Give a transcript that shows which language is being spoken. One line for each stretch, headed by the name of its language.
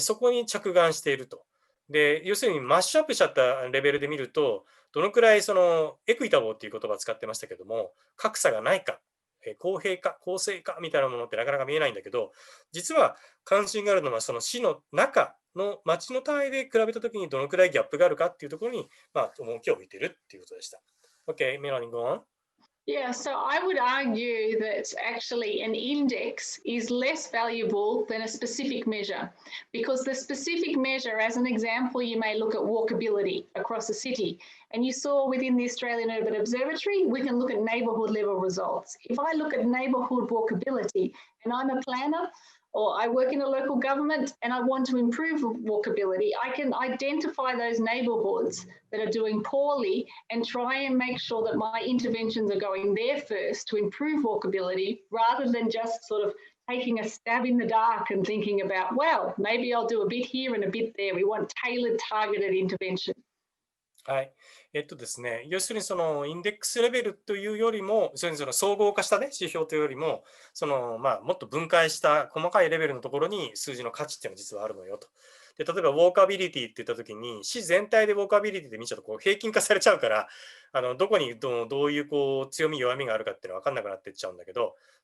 Japanese: そこに着眼していると。で、要するにマッシュアップしちゃったレベルで見ると、どのくらいエクイタボーっていう言葉を使ってましたけども、格差がないか、公平か、公正かみたいなものってなかなか見えないんだけど、実は関心があるのは、その市の中の町の単位で比べたときにどのくらいギャップがあるかっていうところに、重きを置いているっていうことでした。
English: Okay, Melanie, go on. Yeah, so I would argue that actually an index is less valuable than a specific measure because the specific measure, as an example, you may look at walkability across a city. And you saw within the Australian Urban Observatory, we can look at neighbourhood level results. If I look at neighbourhood walkability and I'm a planner, or I work in a local government and I want to improve walkability, I can identify those neighbourhoods that are doing poorly and try and make sure that my interventions are going there first to improve walkability rather than just sort of taking a stab in the dark and thinking about, well, maybe I'll do a bit here and a bit there. We want tailored, targeted intervention.
Japanese: はい。ですね、要するにそのインデックスレベルというよりも、その総合化したね、指標というよりも、もっと分解した細かいレベルのところに数字の価値っていうのは実はあるのよと。で、例えば、ウォーカビリティって言ったときに、市全体でウォーカビリティで見ちゃうとこう平均化されちゃうから、どこにどういうこう強み、弱みがあるかっていうのは分かんなくなっていっちゃうんだけど、